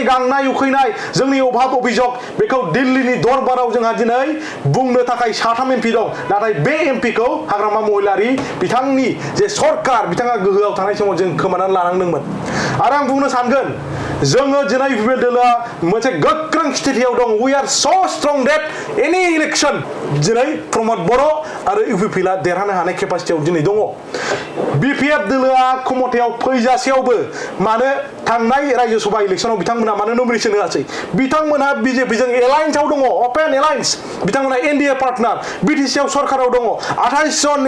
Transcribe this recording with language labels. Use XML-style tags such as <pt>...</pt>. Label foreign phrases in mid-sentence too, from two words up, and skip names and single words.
<brx>गांनाय उखैनाय जोंनि अभाब अभियोग बेखौ दिल्लीनि दरबाराव जोंहा दिनै बुंनो थाखाय 3 MP दं नाथाय बे MP खौ हाग्रामा महिलारि बिथांनि जे सरकार बिथाङा गोहोआव थानाय समाव जों खोमानानै लानांदोंमोन आरो आं बुंनो सानगोन जोङो दिनै UPPL दोलोआ मोनसे गोख्रों स्थितियाव दं</brx> <en>we are so strong that any election</en> <brx>दिनै प्रमद बर' आरो UPPL आ देरहानो हानाय केपासिटियाव दिनै दङ BPF दोलोआ क्षमतायाव फैजासेयावबो मानो थांनाय राज्य सभा इलेक्शनाव बिथांमोना मानो नमिनेशन होआसै बिथांमोना BJP जों एलायन्सआव दङ</brx> <en>open alliance</en> <brx>बिथांमोना</brx> <en>NDA partner</en> <brx>BTC आव सरकाराव दङ 28 जन</brx>